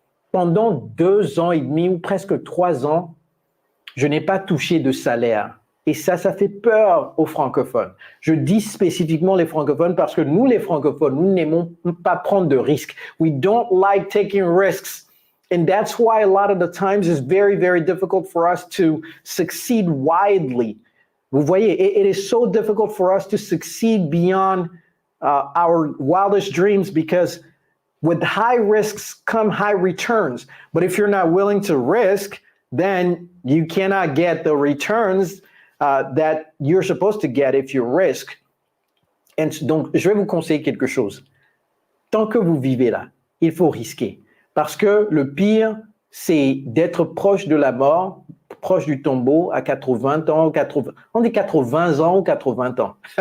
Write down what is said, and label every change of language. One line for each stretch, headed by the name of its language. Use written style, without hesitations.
French: Pendant 2 ans et demi ou presque 3 ans, je n'ai pas touché de salaire. Et ça fait peur aux francophones. Je dis spécifiquement les francophones parce que nous, les francophones, nous n'aimons pas prendre de risques.
English: We don't like taking risks. And that's why a lot of the times it's very, very difficult for us to succeed widely.
French: Vous voyez,
English: it is so difficult for us to succeed beyond our wildest dreams because with high risks come high returns. But if you're not willing to risk, then you cannot get the returns that you're supposed to get if you risk.
French: And donc, je vais vous conseiller quelque chose. Tant que vous vivez là, il faut risquer. Parce que le pire, c'est d'être proche de la mort, proche du tombeau à 80 ans, on dit 80 ans ou 80 ans.